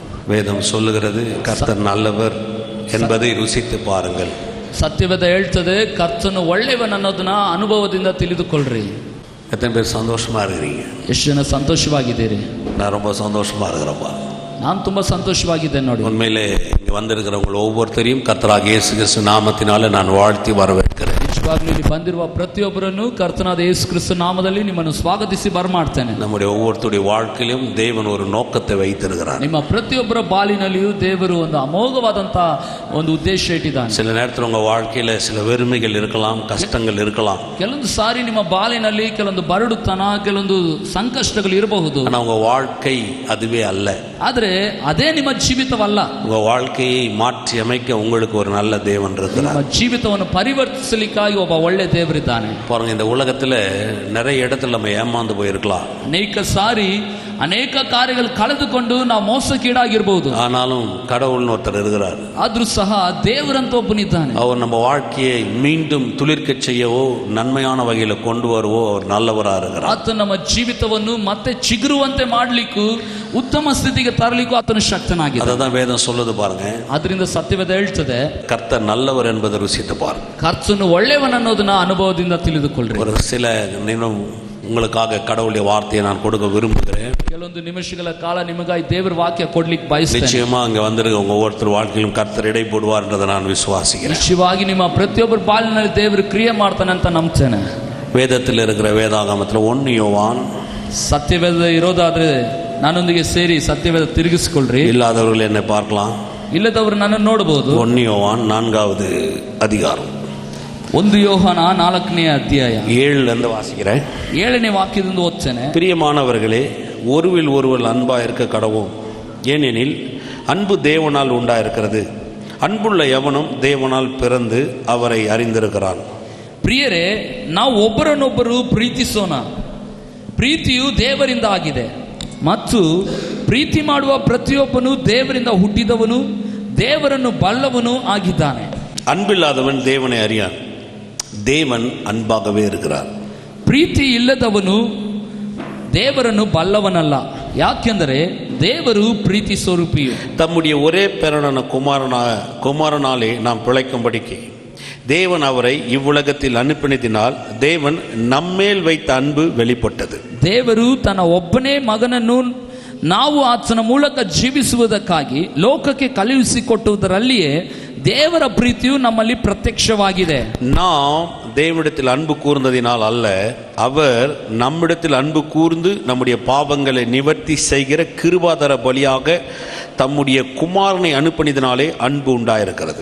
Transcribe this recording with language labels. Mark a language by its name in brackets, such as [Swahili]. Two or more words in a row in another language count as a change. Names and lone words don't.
[Tamil] வேதம் சொல்லுகிறது கர்த்தர் நல்லவர் என்பதை ருசித்து பாருங்கள். [Kannada] ಸತ್ಯವೇದ ಹೇಳ್ತದೆ ಕರ್ತನು ಒಳ್ಳೆಯವನು ಅನ್ನೋದನ್ನ ಅನುಭವದಿಂದ ತಿಳಿದುಕೊಳ್ಳ್ರಿ. [Tamil] எத்தனை பேர் சந்தோஷமா இருக்கிறீங்க? [Kannada] ಎಷ್ಟು ಜನ ಸಂತೋಷವಾಗಿದ್ದೀರಿ? [Tamil] நான் ரொம்ப சந்தோஷமா இருக்கிறப்பா. [Kannada] ನಾನು ತುಂಬಾ ಸಂತೋಷವಾಗಿದ್ದೇನೆ ನೋಡಿ. [Tamil] உண்மையிலே இங்க வந்திருக்கிறவங்க ஒவ்வொருத்தரையும் கர்த்தராகிய இயேசு கிறிஸ்து நாமத்தினால நான் வாழ்த்தி வரவேற்கிறேன். [Kannada] ನಿಜವಾಗ್ಲೂ ಇಲ್ಲಿ ಬಂದಿರುವ ಪ್ರತಿಯೊಬ್ಬರನ್ನು ಕರ್ತನಾದ ಯೇಸು ಕ್ರಿಸ್ತ ನಾಮದಲ್ಲಿ ನಿಮ್ಮನ್ನು ಸ್ವಾಗತಿಸಿ ಬರಮಾಡ್ತೇನೆ. [Tamil] நம்முடைய ஒவ்வொருத்தருடைய வாழ்க்கையிலும் தேவன் ஒரு நோக்கத்தை வைத்திருக்கிறார். [Kannada] ನಿಮ್ಮ ಪ್ರತಿಯೊಬ್ಬರ ಬಾಳಿನಲ್ಲಿಯೂ ದೇವರು ಒಂದು ಅಮೋಘವಾದಂತ ಒಂದು ಉದ್ದೇಶ ಇಟ್ಟಿದ್ದಾನೆ. [Tamil] சில நேரத்தில் உங்க வாழ்க்கையில சில வெறுமைகள் இருக்கலாம், கஷ்டங்கள் இருக்கலாம். [Kannada] ಕೆಲವೊಂದು ಸಾರಿ ನಿಮ್ಮ ಬಾಳಿನಲ್ಲಿ ಕೆಲವೊಂದು ಬರಡುತನ, ಕೆಲವೊಂದು ಸಂಕಷ್ಟಗಳು ಇರಬಹುದು. [Tamil] ஆனா உங்க வாழ்க்கை அதுவே அல்ல. [Kannada] ಆದ್ರೆ ಅದೇ ನಿಮ್ಮ ಜೀವಿತವಲ್ಲ. [Tamil] உங்க வாழ்க்கையை மாற்றி அமைக்க உங்களுக்கு ஒரு நல்ல தேவன் இருக்கிறார். [Kannada] ನಿಮ್ಮ ಜೀವಿತವನ್ನು ಪರಿವರ್ತಿಸಲಿಕ್ಕಾಗಿ ಒಬ್ಬ ಒಳ್ಳೆ ದೇವರಿದ್ದಾನೆ. [Tamil] பாருங்க, இந்த உலகத்துல நிறைய இடத்துல நம்ம ஏமாந்து போயிருக்கலாம். [Kannada] ಅನೇಕ ಸಾರಿ ಅನೇಕ ಕಾರ್ಯಗಳು ಕಳೆದುಕೊಂಡು ನಾವು ಮೋಸಕ್ಕೀಡಾಗಿರಬಹುದು. [Tamil] ஆனாலும் கடவுள்னு ஒருத்தர் இருக்கிறார். [Kannada] ಆದ್ರೂ ಸಹ ದೇವರಂತ ಒಬ್ಬನಿದ್ದಾನೆ. [Tamil] அவர் நம்ம வாழ்க்கையை மீண்டும் துளிர்க்க செய்யவோ நன்மையான வகையில கொண்டு வரவோ அவர் நல்லவரா இருக்கிறார். [Kannada] ಆತ ನಮ್ಮ ಜೀವಿತವನ್ನು ಮತ್ತೆ ಚಿಗುರುವಂತೆ ಮಾಡಲಿಕ್ಕೂ ಉತ್ತಮ ಸ್ಥಿತಿಗೆ ತರಲಿಕ್ಕೂ ಆತನು ಶಕ್ತನಾಗಿದ್ದಾನೆ. [Tamil] ಅದதான் வேதம் சொல்லுது பாருங்க. [Kannada] ಅದರಿಂದ ಸತ್ಯವೇದ ಹೇಳ್ತದೆ [Tamil] கர்த்தர் நல்லவர் என்பதை ருசித்து பாருங்க. [Kannada] ಕರ್ತನು ಒಳ್ಳೆಯವನು ಅನ್ನೋದನ್ನ ಅನುಭವದಿಂದ ತಿಳಿದುಕೊಳ್ಳ್ರಿ. [Tamil] ஒரு சில நிமிடம் உங்களுக்காக கடவுளுடைய வார்த்தையை நான் கொடுக்க விரும்புகிறேன். [Kannada] ಕೆಲವೊಂದು ನಿಮಿಷಗಳ ಕಾಲ ನಿಮಗಾಗಿ ದೇವರ ವಾಕ್ಯ ಕೊಡ್ಲಿಕ್ಕೆ ಬಯಸ್ತೇನೆ. [Tamil] நிச்சயமா அங்க வந்திருக்க ஒவ்வொருத்தர் வாழ்க்கையிலும் கர்த்தர் இடை போடுவார் என்றதை நான் விசுவாசிக்கிறேன். [Kannada] ನಿಶ್ಚಯವಾಗಿ ನಿಮ್ಮ ಪ್ರತಿಯೊಬ್ಬರ ಬಾಳಿನಲ್ಲಿ ದೇವರು ಕ್ರಿಯೆ ಮಾಡ್ತಾನೆ ಅಂತ ನಂಬ್ತೇನೆ. [Tamil] வேதத்தில் இருக்கிற வேதாகமத்தில் 1 யோவான், [Kannada] ಸತ್ಯವೇದ ಇರೋದಾದ್ರೆ ನನ್ನೊಂದಿಗೆ ಸೇರಿ ಸತ್ಯವೇದ ತಿರುಗಿಸಿಕೊಳ್ಳ್ರಿ. [Tamil] இல்லாதவர்கள் என்னை பார்க்கலாம், [Kannada] ಇಲ್ಲದವರು ನನ್ನನ್ನು ನೋಡಬಹುದು. [Tamil] 1 யோவான் 4வது அதிகாரம் [Kannada] 1 ಯೋಹಾನ 4ನೇ ಅಧ್ಯಾಯ [Tamil] 7 வாசிக்கிறேன். [Kannada] 7ನೇ ವಾಕ್ಯದಿಂದ ಓದ್ತೇನೆ. [Tamil] பிரியமானவர்களே, ஒருவில் ஒருவர் அன்பா இருக்க கடவோம். ஏனெனில் அன்பு தேவனால் உண்டாயிருக்கிறது. அன்புள்ள எவனும் தேவனால் பிறந்து அவரை அறிந்திருக்கிறான். [Kannada] ಪ್ರಿಯರೇ, ನಾವು ಒಬ್ಬರನ್ನೊಬ್ಬರು ಪ್ರೀತಿಸೋಣ. ಪ್ರೀತಿಯು ದೇವರಿಂದ ಆಗಿದೆ ಮತ್ತು ಪ್ರೀತಿ ಮಾಡುವ ಪ್ರತಿಯೊಬ್ಬನು ದೇವರಿಂದ ಹುಟ್ಟಿದವನು, ದೇವರನ್ನು ಬಲ್ಲವನು ಆಗಿದ್ದಾನೆ. [Tamil] அன்பில்லாதவன் தேவனை அறியான், தேவன் அன்பாகவே இருக்கிறார். [Kannada] ಪ್ರೀತಿ ಇಲ್ಲದವನು ದೇವರನ್ನು ಬಲ್ಲವನಲ್ಲ, ಯಾಕೆಂದರೆ ದೇವರು ಪ್ರೀತಿ ಸ್ವರೂಪಿಯು. [Tamil] தம்முடைய ஒரே பேரான குமாரனாலே நாம் பிழைக்கும்படிக்கு தேவன் அவரை இவ்வுலகத்தில் அனுப்பினதினால் தேவன் நம்மேல் வைத்த அன்பு வெளிப்பட்டது. [Kannada] ದೇವರು ತನ್ನ ಒಬ್ಬನೇ ಮಗನನ್ನು ನಾವು ಆತನ ಮೂಲಕ ಜೀವಿಸುವುದಕ್ಕಾಗಿ ಲೋಕಕ್ಕೆ ಕಳುಹಿಸಿಕೊಟ್ಟುದರಲ್ಲಿಯೇ ದೇವರ ಪ್ರೀತಿಯು ನಮ್ಮಲ್ಲಿ ಪ್ರತ್ಯಕ್ಷವಾಗಿದೆ. [Tamil] நாம் தேவனிடத்தில் அன்பு கூர்ந்ததினால் அல்ல, அவர் நம்மிடத்தில் அன்பு கூர்ந்து நம்முடைய பாவங்களை நிவர்த்தி செய்கிற கிருபாதர பலியாக தம்முடைய குமாரனை அனுப்பினதினாலே அன்பு உண்டாயிருக்கிறது.